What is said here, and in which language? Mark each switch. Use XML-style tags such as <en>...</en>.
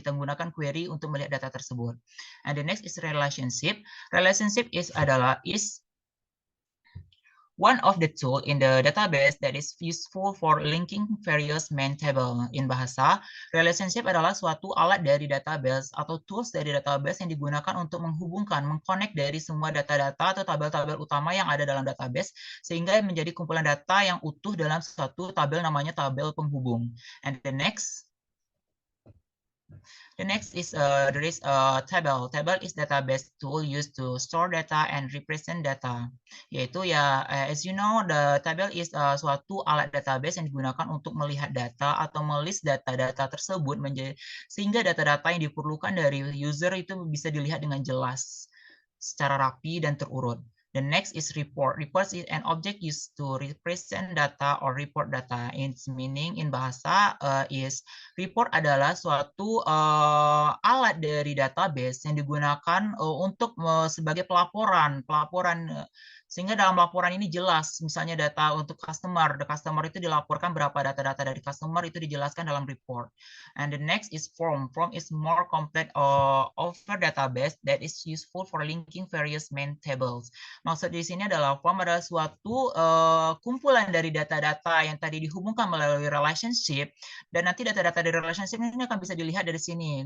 <id>Kita menggunakan query untuk melihat data tersebut.</id> <en>And the next is relationship. Relationship is one of the tool in the database that is useful for linking various main table. In bahasa,</en> <id>relationship adalah suatu alat dari database atau tools dari database yang digunakan untuk mengconnect dari semua data-data atau tabel-tabel utama yang ada dalam database, sehingga menjadi kumpulan data yang utuh dalam suatu tabel, namanya tabel penghubung.</id> <en>And the next is there is a table. Table is database tool used to store data and represent data.</en> <id>Yaitu ya,</id> <en>as you know, the table is</en> <id>suatu alat database yang digunakan untuk melihat data atau melist data-data tersebut sehingga data-data yang diperlukan dari user itu bisa dilihat dengan jelas, secara rapi dan terurut.</id> <en>The next is report. Report is an object used to represent data or report data. Its meaning in bahasa is report</en> <id>adalah suatu alat dari database yang digunakan untuk sebagai pelaporan, sehingga dalam laporan ini jelas, misalnya data untuk customer itu dilaporkan berapa data-data dari customer itu dijelaskan dalam report.</id> <en>And the next is form. Form is more complete over database that is useful for linking various main tables.</en> <id>Maksud di sini adalah form adalah suatu kumpulan dari data-data yang tadi dihubungkan melalui relationship, dan nanti data-data dari relationship ini akan bisa dilihat dari sini.</id>